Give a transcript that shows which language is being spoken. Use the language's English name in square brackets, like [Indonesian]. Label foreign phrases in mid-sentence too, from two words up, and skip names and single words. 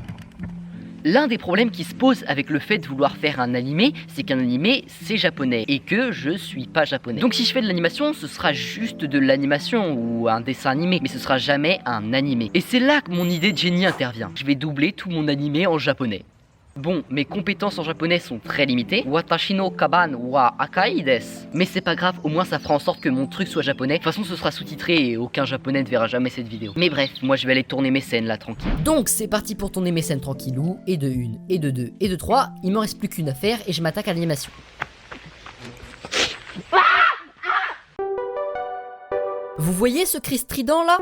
[French] L'un des problèmes qui se pose avec le fait de vouloir faire un animé, c'est qu'un animé c'est japonais et que je suis pas japonais. Donc si je fais de l'animation, ce sera juste de l'animation ou un dessin animé, mais ce sera jamais un animé. Et c'est là que mon idée de génie intervient. Je vais doubler tout mon animé en japonais. Bon, mes compétences en japonais sont très limitées. [Japanese] 私のかばんは赤いです. [French] Mais c'est pas grave, au moins ça fera en sorte que mon truc soit japonais. De toute façon, ce sera sous-titré et aucun japonais ne verra jamais cette vidéo. Mais bref, moi je vais aller tourner mes scènes là, tranquille. Donc c'est parti pour tourner mes scènes tranquillou. Et de 1, et de 2, et de 3. Il m'en reste plus qu'une à faire et je m'attaque à l'animation. Vous voyez ce cri strident là ?